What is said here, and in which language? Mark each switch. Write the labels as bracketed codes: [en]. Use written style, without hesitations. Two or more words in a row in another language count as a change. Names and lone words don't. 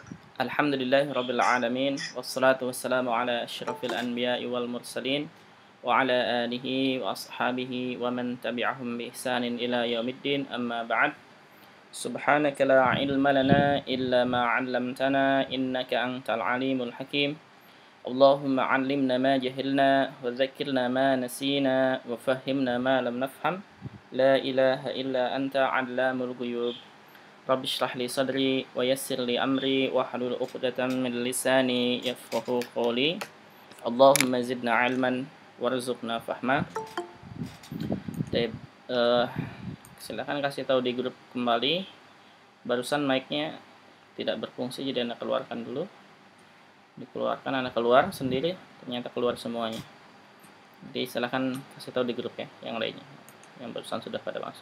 [ar] الحمد لله رب العالمين والصلاة والسلام على أشرف الأنبياء والمرسلين وعلى آله وأصحابه ومن تبعهم بإحسان إلى يوم الدين أما بعد. سبحانك لا علم لنا إلا ما علمتنا إنك أنت العليم الحكيم. اللهم علمنا ما جهلنا وذكرنا ما نسينا وفهمنا ما لم نفهم. لا إله إلا أنت علام الغيوب. رب اشرح لي صدري ويسر لي أمري واحلل عقدة من لساني يفقهوا قولي. اللهم زدنا علما وارزقنا فهما. [id] Baik, silakan kasih tahu di grup kembali. Barusan mic-nya tidak berfungsi, jadi Anda keluarkan dulu. Dikeluarkan, Anda keluar sendiri, ternyata keluar semuanya. Jadi silakan kasih tahu di grup ya, yang lainnya yang barusan sudah pada masuk.